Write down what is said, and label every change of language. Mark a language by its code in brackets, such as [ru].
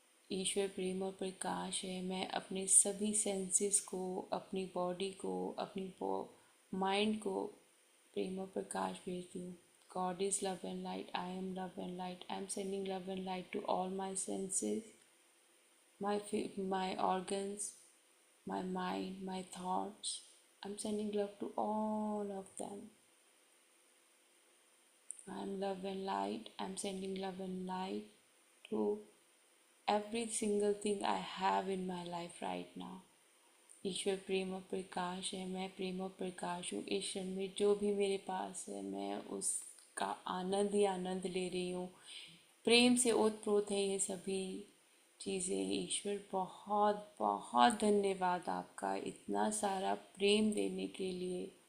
[hi] ईश्वर प्रेम और प्रकाश है। मैं अपने सभी सेंसेस को, अपनी बॉडी को, अपनी माइंड को प्रेम और प्रकाश भेजती हूँ। [en] God is love and light, I am love and light, I am sending love and light to all my senses, my organs, my mind, my thoughts. I'm sending love to all of them. I'm love and light. I'm sending love and light to every single thing I have in my life right now. [hi] ईश्वर प्रेम और प्रकाश है। मैं प्रेम और प्रकाश हूँ। इस क्षण में जो भी मेरे पास है मैं उसका आनंद ही आनंद ले रही हूँ। प्रेम से ओतप्रोत है ये सभी चीज़ें। ईश्वर बहुत बहुत धन्यवाद आपका इतना सारा प्रेम देने के लिए।